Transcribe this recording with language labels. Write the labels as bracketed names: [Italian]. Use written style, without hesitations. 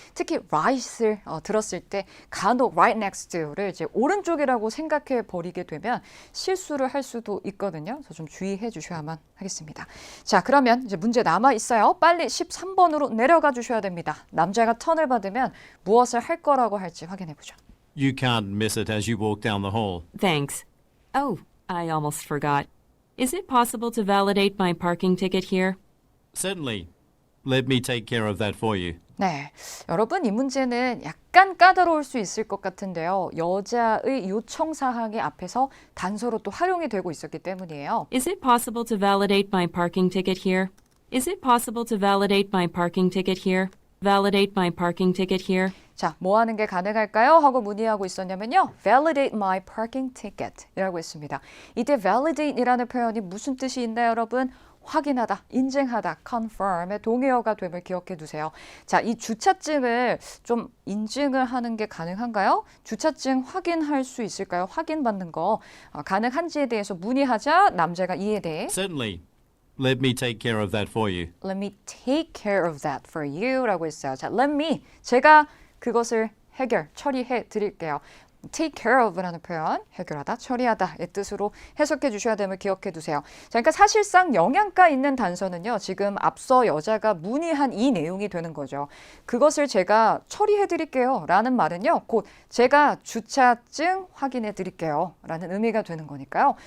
[Korean] 특히 right을 들었을 때 간혹 [English] right next to [Korean] 를 이제 오른쪽이라고 생각해 버리게 되면 실수를 할 수도 있거든요. 그래서 좀 주의해 주셔야만 하겠습니다. 자, 그러면 이제 문제 남아 있어요. 빨리 13번으로 내려가 주셔야 됩니다. 남자가 턴을 받으면 무엇을 할 거라고 할지 확인해 보죠. [English] You can't miss it as you walk down the hall. Thanks. Oh, I almost forgot. Is it possible to validate my parking ticket here? Certainly. Let me take care of that for you. [Korean] 네, 여러분 이 문제는 약간 까다로울 수 있을 것 같은데요. 여자의 요청 사항의 앞에서 단서로 또 활용이 되고 있었기 때문이에요. [English] Is it possible to validate my parking ticket here? Is it possible to validate my parking ticket here? Validate my parking ticket here? [Korean] 자, 뭐 하는 게 가능할까요? 하고 문의하고 있었냐면요. [English] Validate my parking ticket [Korean] 이라고 했습니다. 이때 validate이라는 표현이 무슨 뜻이 있나요, 여러분? 확인하다, 인증하다, confirm의 동의어가 됨을 기억해 두세요. 자, 이 주차증을 좀 인증을 하는 게 가능한가요? 주차증 확인할 수 있을까요? 확인받는 거 가능한지에 대해서 문의하자 남자가 이에 대해 [English] Certainly. Let me take care of that for you. Let me take care of that for you [Korean] 라고 했어요. 자, [English] let me, [Korean] 제가 그것을 처리해 드릴게요. [English] take care of [Korean] 라는 표현, 해결하다, 처리하다의 뜻으로 해석해 주셔야 됨을 기억해 두세요. 자, 그러니까 사실상 영양가 있는 단서는요. 지금 앞서 여자가 문의한 이 내용이 되는 거죠. 그것을 제가 처리해 드릴게요 라는 말은요. 곧 제가 주차증 확인해 드릴게요 라는 의미가 되는 거니까요.